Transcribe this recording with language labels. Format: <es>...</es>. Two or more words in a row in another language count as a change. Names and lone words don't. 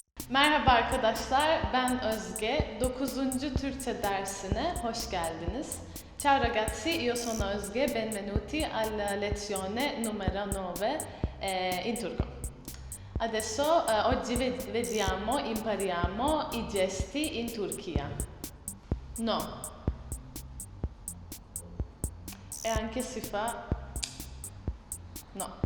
<tr>Merhaba arkadaşlar, ben Özge. 9. Türkçe dersine hoş geldiniz.</tr> <it>Ciao ragazzi, io sono Özge, benvenuti alla lezione numero 9 in turco. Adesso, oggi vediamo, impariamo i gesti in Turchia. No. E anche si fa no.</it>